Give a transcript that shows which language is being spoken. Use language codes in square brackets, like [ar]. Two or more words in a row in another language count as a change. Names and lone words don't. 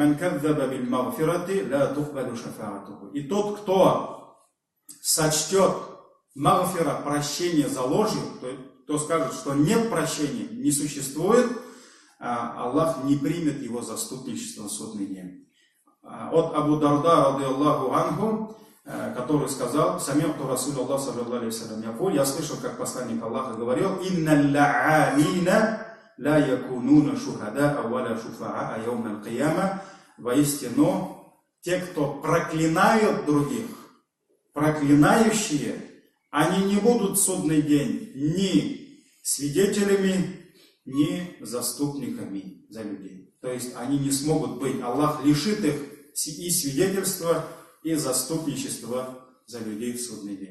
[ru] И тот, кто сочтет магфира, прощение за ложью, кто скажет, что нет прощения, не существует, Аллах не примет его заступничество в судный день. От Абу Дарда, [ar] رضي الله عنه, который сказал: «سمعت رسول الله صلى الله عليه وسلم يقول», [ru] я слышал, как посланник Аллаха говорил: [ar] «إن اللعانين لا يكونون شهداء ولا شفعاء يوم القيامة». [ru] Воистину, те, кто проклинают других, проклинающие, они не будут в судный день ни свидетелями, ни заступниками за людей. То есть они не смогут быть. Аллах лишит их и свидетельства, и заступничества за людей в судный день.